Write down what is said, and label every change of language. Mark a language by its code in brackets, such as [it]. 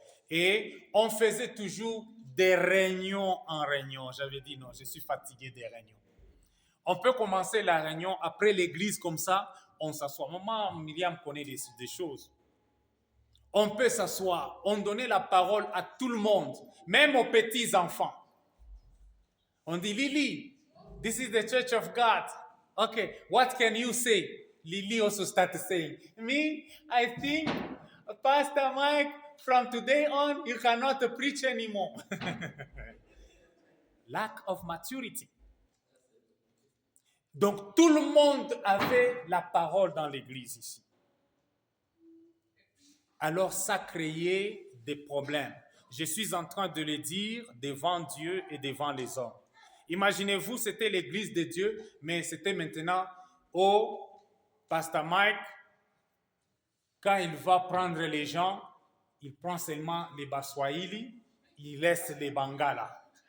[fr] Et on faisait toujours des réunions en réunion. J'avais dit non, je suis fatigué des réunions. On peut commencer la réunion après l'église comme ça, on s'assoit. Maman Myriam connaît des choses. On peut s'asseoir, on donnait la parole à tout le monde, même aux petits enfants. On dit, [en] Lily, this is the church of God. Okay, what can you say? Lily also started saying, me, I think, Pastor Mike, from today on, you cannot preach anymore. Lack of maturity. [fr] Donc, tout le monde avait la parole dans l'église ici. Alors, ça créait des problèmes. Je suis en train de le dire devant Dieu et devant les hommes. Imaginez-vous, c'était l'église de Dieu, mais c'était maintenant au Pasteur Mike, quand il va prendre les gens, il prend seulement les Baswahili, il laisse les Bangala.